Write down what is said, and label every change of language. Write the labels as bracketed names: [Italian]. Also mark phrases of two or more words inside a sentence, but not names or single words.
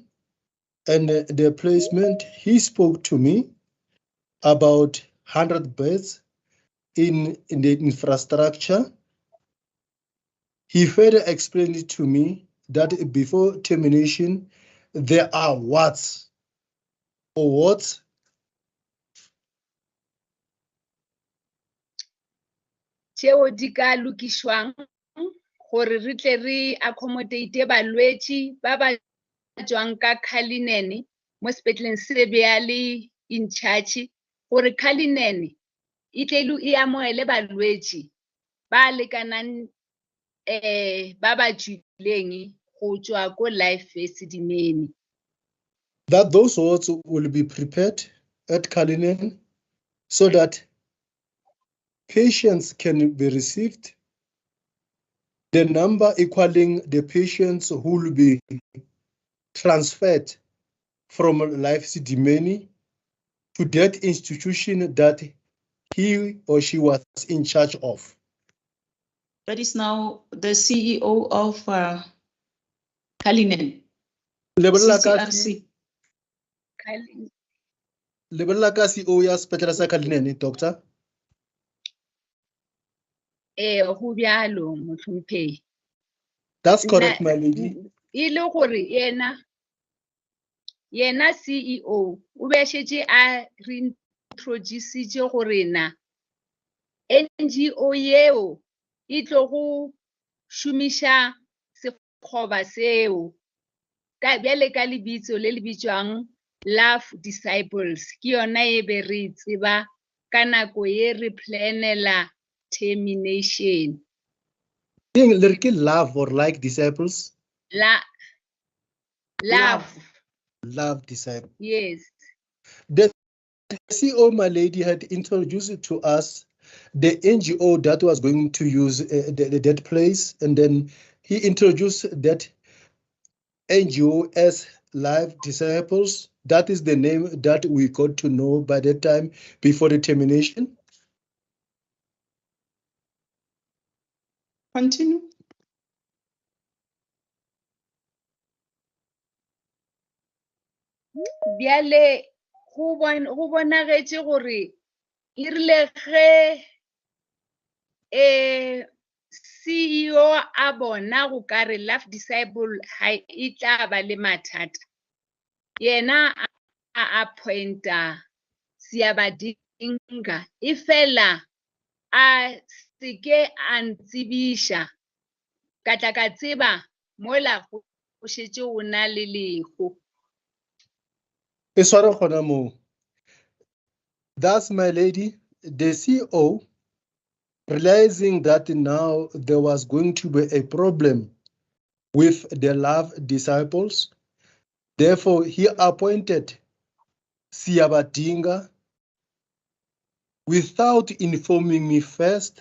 [English] and the placement, he spoke to me about 100 beds in the infrastructure. He further explained it to me that before termination, there are wards or wards. [Northern Sotho] tšeo di ka lukišwang gore re tle re accommodate balwetši ba ba tswang ka Cullinan mo sepetleleng se be le [English] in charge [Northern Sotho] gore Cullinan e tle e amogele balwetši ba lekanang ba ba tswileng go tswa ko Life Esidimeni. [English] That those wards will be prepared at Cullinan so that patients can be received, the number equaling the patients who will be transferred from Life Esidimeni to that institution that he or she was in charge of. That is now the CEO of Cullinan. CCRC. [Northern Sotho] Lebelela ka CEO ya sepetlele sa Cullinan, doctor. Go bjalo motlhomphehi. [English] That's correct, my lady. [Northern Sotho] E le gore yena CEO o be šetše a re introduce gore na NGO yeo e tlo go šomiša sekgoba seo ka bjale ka lebitso le le bitswang Love Disciples ke yona e be re tseba ka nako ye re planela termination. [English] Love or like disciples? Love. Love disciples. Yes. The CEO, my lady, had introduced to us the NGO that was going to use that place, and then he introduced that NGO as Live Disciples. That is the name that we got to know by that time before the termination. Continue. [Northern Sotho] Bjale go bonagetše gore e rile ge CEO a bona go kare Love Disciple ha e tla ba le mathata, yena a appointa Siabadinga e fela a seke a ntsebiša ka tla ka tseba mola go šetše go na le lego. E swara gona moo. [English] That's my lady, the CEO, realizing that now there was going to be a problem with the Love Disciples. Therefore, he appointed Siabadinga without informing me first.